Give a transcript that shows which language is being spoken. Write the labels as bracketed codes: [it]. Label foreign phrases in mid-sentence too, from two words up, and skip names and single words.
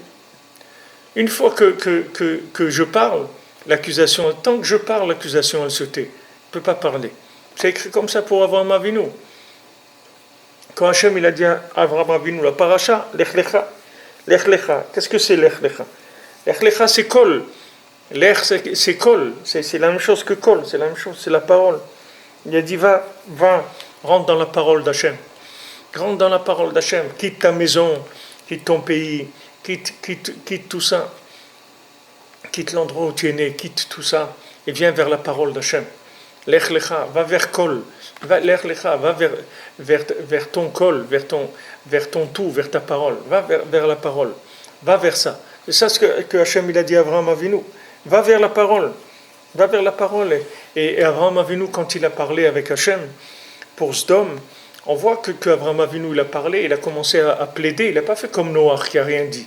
[fr] Une fois que je parle, l'accusation, tant que je parle, l'accusation, elle se tait. Elle ne peut pas parler. C'est écrit comme ça pour Avraham Avinu. Quand Hachem il a dit à Avraham Avinu, la paracha, Lech Lecha. Lech Lecha. Qu'est-ce que c'est Lech Lecha? Lech Lecha, c'est kol. Lech, c'est kol. C'est la même chose que kol. C'est la même chose, c'est la parole. Il a dit, va, rentre dans la parole d'Hachem. Rentre dans la parole d'Hachem, quitte ta maison, quitte ton pays, quitte tout ça, quitte l'endroit où tu es né, quitte tout ça, et viens vers la parole d'Hachem. Lech lecha, va vers kol, lech lecha, va vers ton kol, vers ton tout, vers ta parole, va vers la parole, va vers ça. C'est ça ce que Hachem il a dit à Avraham Avinu, va vers la parole. Et Avraham Avinu, quand il a parlé avec Hachem, pour Sdom, on voit qu'Abraham Avinu, il a parlé, il a commencé à plaider, il n'a pas fait comme Noach qui n'a rien dit.